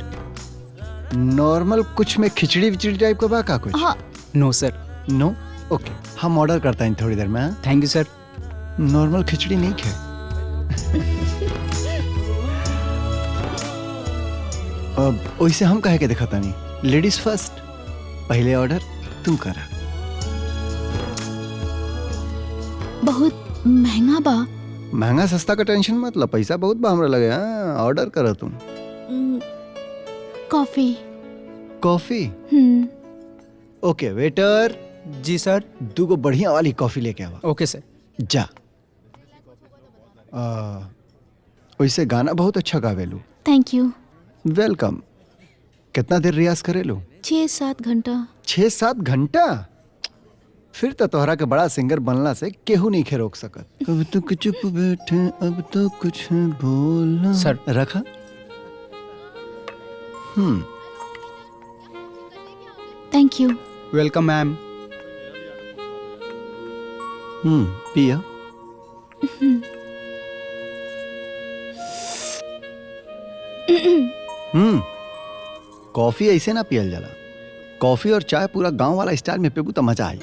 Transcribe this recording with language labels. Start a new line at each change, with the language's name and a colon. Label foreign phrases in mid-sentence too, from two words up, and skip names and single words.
Bhojpuri: नॉर्मल कुछ में खिचड़ी विचड़ी टाइप का बा का कुछ? हाँ
English: No sir. नो।
Bhojpuri: ओके हम ऑर्डर करता हैं थोड़ी देर में। हाँ?
English: Thank you sir.
Bhojpuri: नॉर्मल खिचड़ी नहीं खे। अब वैसे हम कहे के दिखाता नहीं,
English: ladies first.
Bhojpuri: पहले ऑर्डर तुम करा। बहुत महंगा बा। महंगा सस्ता का टेंशन मत ला, पैसा बहुत बा हमरा लगे। हाँ ऑर्डर करा तुम। कॉफी।
English: Coffee. Okay waiter.
Bhojpuri: जी सर। 2 गो बढ़िया वाली कॉफी लेके आवा।
English: Okay sir.
Bhojpuri: जा। वैसे गाना बहुत अच्छा गावेलू।
English: Thank you.
Bhojpuri: वेलकम। कितना देर रियाज करेलू? 6-7 घंटा। 6-7 घंटा? फिर तो तोहरा के बड़ा सिंगर बनला से केहू नहीं खे रोक सकत। अब तो चुप बैठे, अब तो कुछ बोलना। सर। रखा।
English: Thank you. Welcome ma'am.
Bhojpuri: पिया। कॉफी ऐसे ना पियल जाला। कॉफी और चाय पूरा गांव वाला स्टाइल में पीबू तो मजा आई।